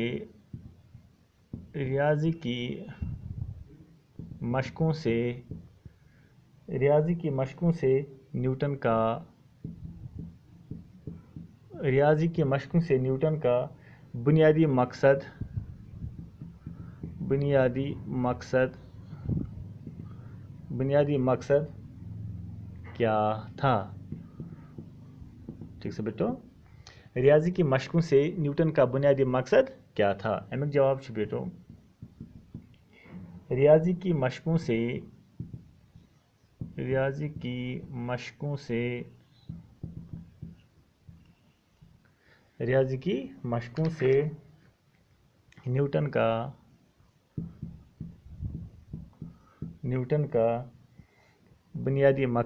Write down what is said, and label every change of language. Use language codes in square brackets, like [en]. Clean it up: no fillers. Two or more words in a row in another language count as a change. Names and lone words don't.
[ur] سے نیوٹن کا بنیادی مقصد کیا تھا؟ ٹھیک سے بیٹو، ریاضی کی مشقوں سے نیوٹن کا بنیادی مقصد کیا تھا؟ [ks] امیک جواب چھُ [ur] بیٹو ریاضی کی مشقوں سے نیوٹن کا بنیادی